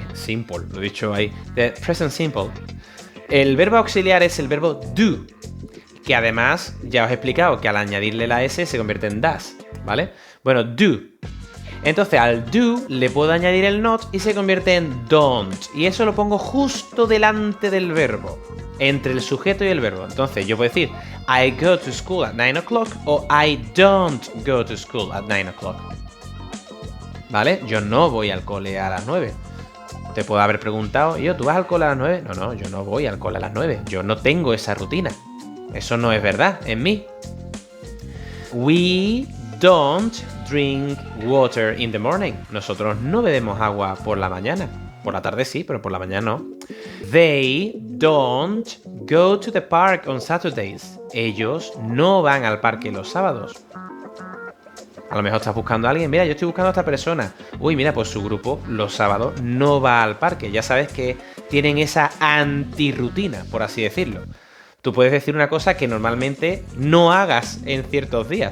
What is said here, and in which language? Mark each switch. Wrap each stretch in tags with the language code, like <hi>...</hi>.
<es>simple, lo he dicho ahí.</es> <en>The present simple.</en> <es>El verbo auxiliar es el verbo do, que además ya os he explicado que al añadirle la S se convierte en does, ¿vale? Bueno, do. Entonces al do le puedo añadir el not y se convierte en don't. Y eso lo pongo justo delante del verbo, entre el sujeto y el verbo. Entonces yo puedo decir</es> <en>I go to school at 9 o'clock o I don't go to school at 9 o'clock.</en> <es>¿Vale? Yo no voy al cole a las 9. Te puedo haber preguntado, ¿tú vas al cole a las 9? No, yo no voy al cole a las 9. Yo no tengo esa rutina. Eso no es verdad en mí.</es> <en>We don't drink water in the morning.</en> <es>Nosotros no bebemos agua por la mañana. Por la tarde sí, pero por la mañana no.</es> <en>They don't go to the park on Saturdays.</en> <es>Ellos no van al parque los sábados. A lo mejor estás buscando a alguien. Mira, yo estoy buscando a esta persona. Uy, mira, pues su grupo los sábados no va al parque. Ya sabes que tienen esa antirrutina, por así decirlo. Tú puedes decir una cosa que normalmente no hagas en ciertos días.</es>